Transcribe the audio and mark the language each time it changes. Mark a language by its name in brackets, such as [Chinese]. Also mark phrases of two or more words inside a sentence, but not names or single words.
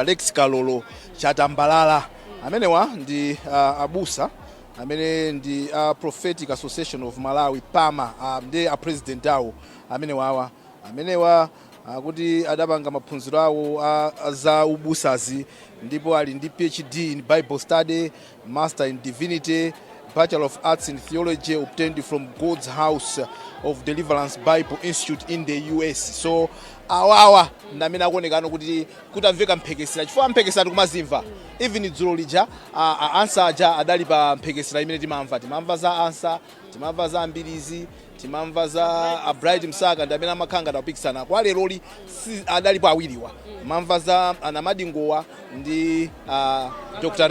[Nyanja] Lex Kalolo Chatambalala amenewa ndi abusa amene ndi Prophetic Association of Malawi PAMA ndi president awo amenewa kuti adapanga maphunziro awo za ubusazi, ndipo ali ndi [English] PhD in Bible Study, Master in Divinity, Bachelor of Arts in Theology obtained from God's House of Deliverance Bible Institute in the US. [Nyanja] So awawa ndamene akuonekano kuti kutamveka mphekesera chifukwa mphekesera tikumazimva even dzulo lija ansa aja adali pa mphekesera imene timamva za ansa, timamva za Mbilizi, timamva za Bright Msaka ndamene amakhanga tapikisana kwa leroli adali pa awiriwa, timamva za Anamadingowa ndi Dr.